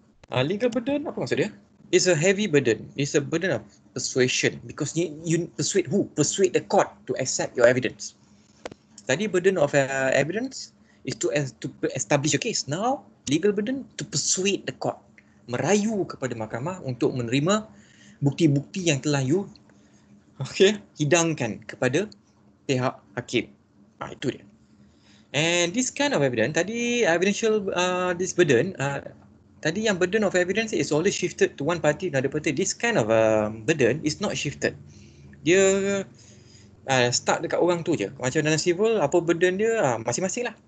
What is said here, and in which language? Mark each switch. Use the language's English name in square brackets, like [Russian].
[English] Legal burden, [Malay] apa maksud dia? [English] It's a heavy burden. It's a burden of persuasion because you persuade who? Persuade the court to accept your evidence. [Malay] Tadi [English] burden of evidence is to establish a case. Now, legal burden to persuade the court. [Malay] Merayu kepada mahkamah untuk menerima bukti-bukti yang telah you hidangkan kepada pihak hakim. Itu dia. [English] And this kind of evidence, tadi evidential this burden, [Malay] tadi yang [English] burden of evidence is always shifted to one party another party. This kind of burden is not shifted. [Malay] Dia start dekat orang tu je. Macam dalam civil, apa burden dia masing-masing lah.